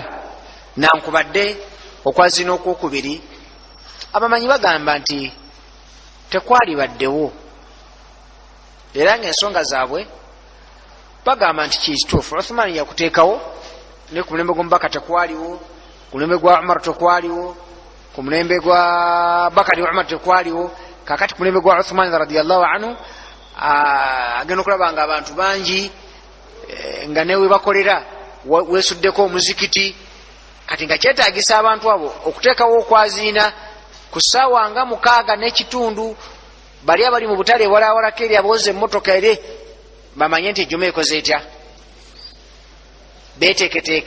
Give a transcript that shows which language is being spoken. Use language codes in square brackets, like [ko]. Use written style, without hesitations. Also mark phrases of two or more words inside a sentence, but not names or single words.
[lg] Nankubadde okwaziina okwokubiri abamanyi bagamba nti tekwali baddewo, era ng'ensonga zaabwe bagamba nti kituufu. Uthman yakuteekawo, ne ku mulembe gw'omubaka tekwaliwo, ku mulembe gwa Umar tekwaliwo, ku mulembe gwa Bakari Umar tekwaliwo. Kakati ku mulembe gwa Uthman [ar] رضي الله عنه [lg] agenda okulaba nga abantu bangi nga newe bakolera weesuddeko omuzikiti. Kati nga kyetaagisa abantu abo okuteekawo okwaziina ku ssaawa nga 6 n'ekitundu, bali abali mu butale ewalawalako eri abooza emmotoka eri bamanye nti ejjuma ekoze etya, beeteeketeeke.